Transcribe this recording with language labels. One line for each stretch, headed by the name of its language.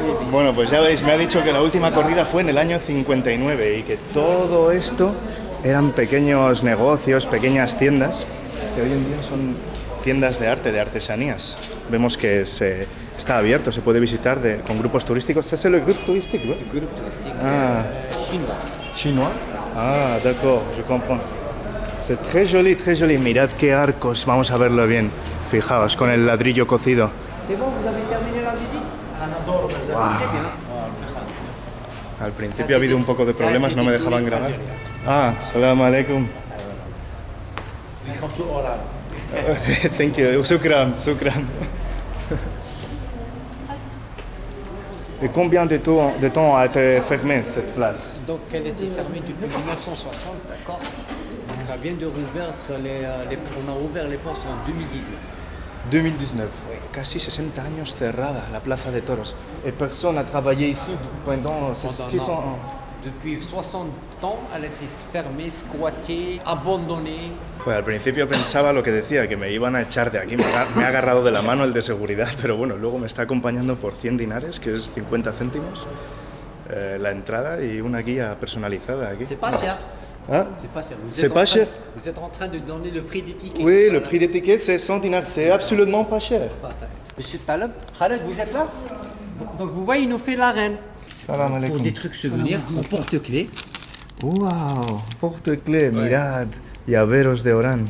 Spanish: Bueno, pues ya veis, me ha dicho que la última corrida fue en el año 59 y que todo esto eran pequeños negocios, pequeñas tiendas, que hoy en día son tiendas de arte, de artesanías. Vemos que está abierto, se puede visitar con grupos turísticos.
French: ¿C'est le groupe touristique? ¿no? Groupe touristique Ah. chinois. Chinois? Ah, d'accord, je comprends. C'est très joli, très joli.
Spanish: Mirad qué arcos, vamos a verlo bien. Fijaos, con el ladrillo cocido.
French: C'est bon, vous avez terminé la visite? Très bien.
Spanish: Al principio ha habido un poco de problemas, no me dejaban grabar.
Arabic: Ah, salam alaikum.
English: Thank you,
Arabic: shukran, shukran.
French: Et combien de temps a été fermée cette place? Donc, elle était fermée depuis 1960, d'accord. Donc, elle vient de rouvrir, on a ouvert les portes en 2019. 2019.
Spanish: Casi 60 años cerrada la plaza de toros.
French: Et personne n'a travaillé ici pendant 600 ans. Depuis 60 ans, elle a été fermée, squattée, abandonnée.
Spanish: Joder, al principio pensaba lo que decía, que me iban a echar de aquí. Me ha agarrado de la mano el de seguridad, pero bueno, luego me está acompañando por 100 dinares, que es 50 céntimos, la entrada y una guía personalizada aquí.
French: C'est pas cher. Hein? C'est pas cher. C'est pas cher? Vous êtes en train de donner le prix des tickets. Oui, le Voilà. prix des tickets c'est 100 dinars, c'est absolument pas cher. Monsieur Taleb, Khaled, vous êtes là? Donc vous voyez, il nous fait l'arène.
Arabic: Salam
French: Pour
Arabic: alaikum.
French: des trucs souvenirs, en porte-clés.
Spanish: Wow, porte-clés, mirad, llaveros de Orán.